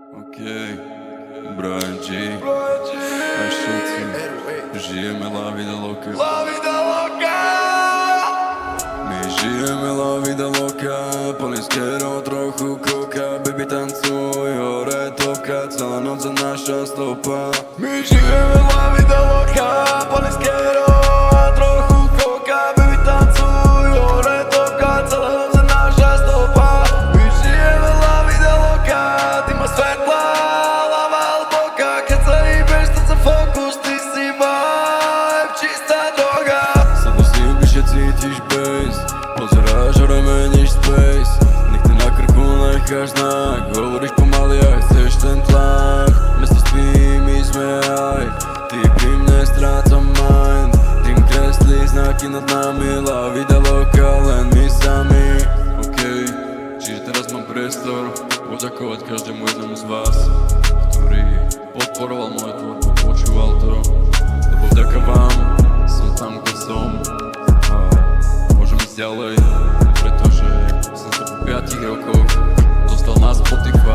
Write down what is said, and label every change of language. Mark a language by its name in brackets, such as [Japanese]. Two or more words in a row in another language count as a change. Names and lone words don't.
[Slovak] Okay. Brian G. A všetci žijeme [Spanish] la vida loca. La vida loca. [Slovak] My žijeme [Spanish] la vida loca. [Slovak] Poliskero trochu koka. Baby tancuj, hore toka. Celá noc za naša stopa. My žijeme [Spanish] la vida loca. [Slovak] Poliskero trochu koka. Baby tancuj, hore toka. Celá noc za naša stopa. My žijeme [Spanish] la vida loca. [Slovak] Ty ma svetla, lava hlboká. Keď sa hýbeš, to sa fokus. Ty si vibe, čistá droga. Sadnú si bližšie cítiš bass. Pozeráš a remeníš space. Nikdy na krku necháš znak. Hovoríš pomaly a chceš ten tlak. Mesto spí, my sme aj. Ty pri mne strácam mind. Tým kreslí znaky nad nami. [Spanish] La vida loca, [Slovak] len my sami. Okej, čiže teraz mám priestor poďakovať každému jednomu z vás, ktorý podporoval moju tvorbu, počúval to. Lebo vďaka vám som tam, kde som. A môžem ísť ďalej, pretože som sa po 5 rokoch dostal na Spotify.